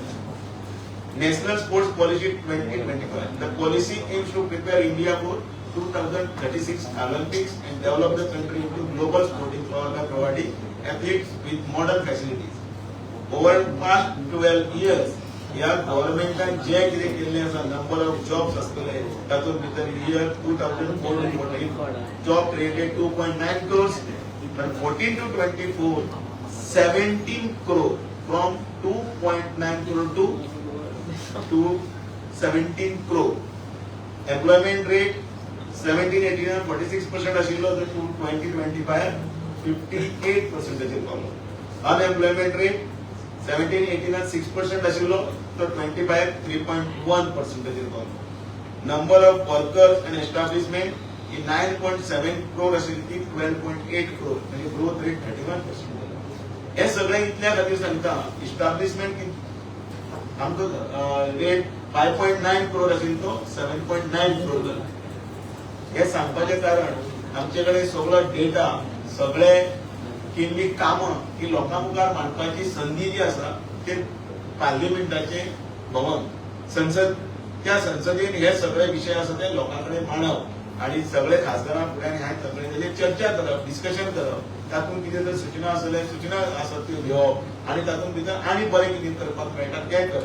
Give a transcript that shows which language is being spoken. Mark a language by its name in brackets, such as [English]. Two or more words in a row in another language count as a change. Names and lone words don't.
[English] National Sports Policy 2025. The policy aims to prepare India for 2036 Olympics and develop the country into global sporting power by providing athletes with modern facilities. Over past 12 years, [Konkani] या गव्हर्नमेंटान जे कितें केल्लें आसा, [English] number of jobs [Konkani] आसतले, तातूंत भितर [English] year 2014 job created 2.9 crores, and 14 to 24 17 crore, [Konkani] from 2.9 crore to 17 crore. [English] Employment rate 17-18 46% [Konkani] आशिल्लो, तो 2025 58% पावलो. [English] Unemployment rate 17-18 6% [Konkani] आशिल्लो, तो 25 3.1% पावलो. [English] Number of workers and establishment in 9.7 crore [Konkani] आशिल्ली ती 12.8 crore, म्हणजे [English] growth rate [Konkani] 31% जालो. हे सगळे इतल्या खातीर सांगता, इस्टॅब्लिशमेंट आमचो रेट 5.9 crore आशिल्लो, तो 7.9 crore जालो. हे सांगपाचें कारण आमचे कडेन सगळो डेटा, सगळे केल्ली कामां ही लोकां मुखार मांडपाची संधी जी आसा, ते पार्लिमेंटाचे भवन, संसद, त्या संसदेन हे सगळे विषय आसा ते लोकां कडेन मांडप आणि सगळे खासदारां फुड्यान ह्या सगळे तेजेर चर्चा करप, डिस्कशन करप, तातूंत कितें जर सूचना आसले, सूचना आसत त्यो घेवप आणि तातूंत भितर आनी बरें कितें करपाक मेळटा तें करप.